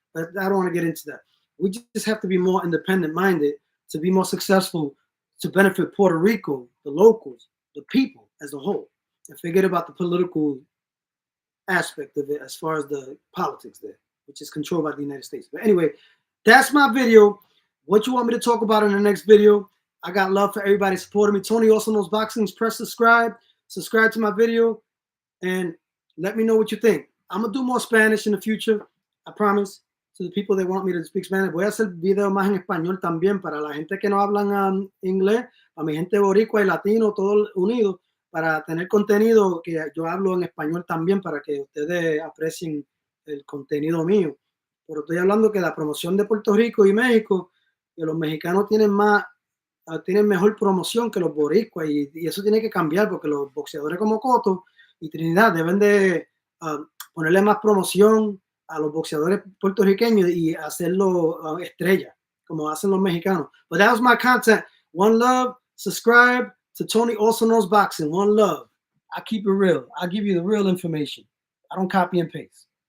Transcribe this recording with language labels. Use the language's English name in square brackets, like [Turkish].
[English] But I don't want to get into that. We just have to be more independent minded to be more successful, to benefit Puerto Rico, the locals, the people as a whole, and forget about the political aspect of it as far as the politics there, which is controlled by the United States. But anyway, that's my video. What you want me to talk about in the next video? I got love for everybody supporting me. Tony also knows boxing. Press subscribe to my video, and let me know what you think. I'm gonna do more Spanish in the future. I promise. To the people that want me to speak Spanish, [Spanish] voy a hacer videos más en español también para la gente que no hablan inglés, para mi gente boricua y latino, todos unidos, para tener contenido que yo hablo en español también para que ustedes aprecien el contenido mío. Pero estoy hablando que la promoción de Puerto Rico y México, que los mexicanos tienen más tienen mejor promoción que los boricuas y eso tiene que cambiar porque los boxeadores como Cotto y Trinidad deben de ponerle más promoción a los boxeadores puertorriqueños y hacerlo estrella, como hacen los mexicanos. [English] But that was my content. One love, subscribe to Tony Also Knows Boxing. One love. I keep it real. I give you the real information. I don't copy and paste.